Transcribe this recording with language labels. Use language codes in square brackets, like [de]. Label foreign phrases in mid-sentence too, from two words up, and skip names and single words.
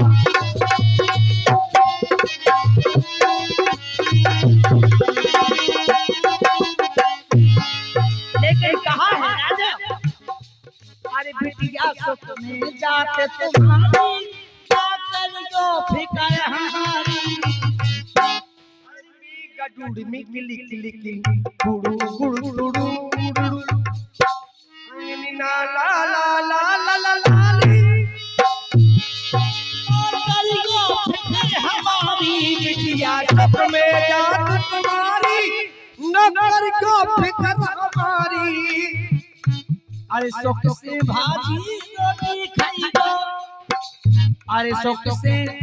[hi] लेकिन कहा है राजा अरे बिटिया सुख में जाते तुम्हारी क्या करियो फिकर हमारी गडुड़ में किली किली किली गुड़ू गुड़ू गुड़ू ला ला ला ला ला ला ला करियो फिकर हमारी बिटिया सब में जात तुम्हारी न करियो फिकर हमारी अरे सुख से भाजी रोटी खाइयो अरे सुख से